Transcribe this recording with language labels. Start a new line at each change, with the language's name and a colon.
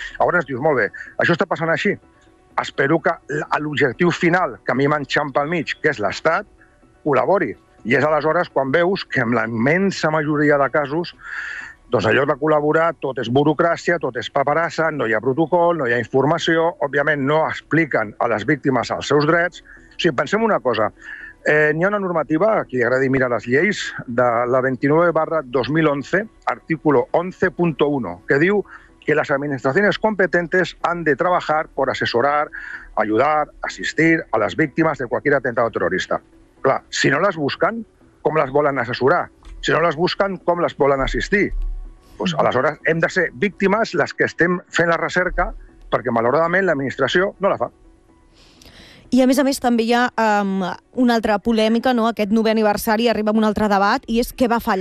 Catalan: Llavors dius, molt bé, això està passant així. Espero que l'objectiu final, que a mi m'enxampa al mig, que és l'Estat, col·labori. I és aleshores quan veus que en la immensa majoria de casos, doncs allò de col·laborar, tot és burocràcia, tot és paperassa, no hi ha protocol, no hi ha informació, òbviament no expliquen a les víctimes els seus drets. O sigui, pensem una cosa, n'hi ha una normativa, a qui li agradi mirar les lleis, de la 29/2011, artículo 11.1, que diu que
Spanish: las administraciones competentes han de trabajar por asesorar, ayudar, asistir a las víctimas de cualquier atentado terrorista.
Catalan: Clar,
Spanish: si no las buscan, ¿cómo las
Catalan: volen
Spanish: asesorar? Si no las buscan, ¿cómo las volen asistir? Pues,
Catalan: aleshores, hem de ser víctimes les que estem fent la recerca, perquè malauradament l'administració no la fa. I a més també hi ha una altra polèmica, no? Aquest 9è aniversari arriba amb un altre debat, i és què va fallar.